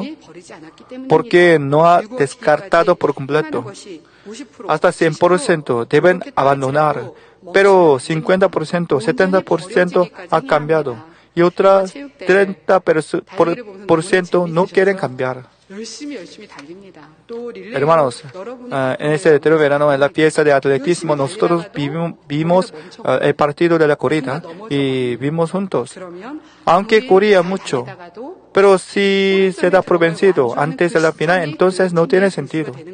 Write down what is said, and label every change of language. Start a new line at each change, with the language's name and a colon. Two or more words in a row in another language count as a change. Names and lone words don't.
Spanish: Porque no ha descartado por completo. Hasta 100% deben abandonar, pero 50%, 70% ha cambiado y otra 30% no quieren cambiar.
Korean: 열심히 달립니다. 또
Spanish: Hermanos, en este retiro verano, en la fiesta de atletismo, nosotros vimos el partido de la corrida y vimos juntos. Aunque corría mucho, pero si se da por vencido antes de la final, entonces no tiene sentido.